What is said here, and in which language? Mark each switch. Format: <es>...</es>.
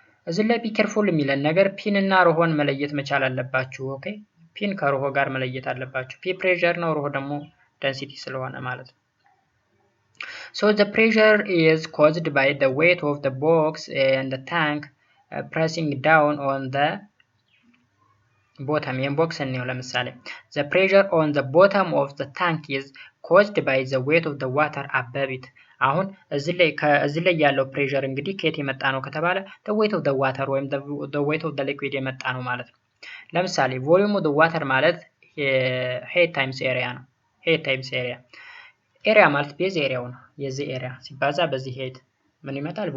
<am>እዚህ ላይ ቢኬርፉል የሚለን ነገር ፒን እና ሮሆን መለየት መቻል አለባችሁ። ኦኬ ፒን ከሮሆ ጋር መለየት አለባችሁ። ፒ ፕሬሸር ነው፣ ሮሆ ደግሞ ደንሲቲ ስለሆነ ማለት ነው።</am> <en>So the pressure is caused by the weight of the box and the tank pressing down on the bottom. In box and ለምሳሌ the pressure on the bottom of the tank is caused by the weight of the water above it.</en> <am>አሁን እዚህ ላይ ያለው ፕሬሸር እንግዲህ ከየት የመጣ ነው ከተባለ the weight of the water ወይም the weight of the liquid የመጣ ነው ማለት ነው። ለምሳሌ volume of the water ማለት height times area ነው። height times area ኤሪያ ማለት ቤዝ ኤሪያው ነው። የዚህ ኤሪያ ሲባዛ በዚህ ሄድ ምን ይመጣል?</am>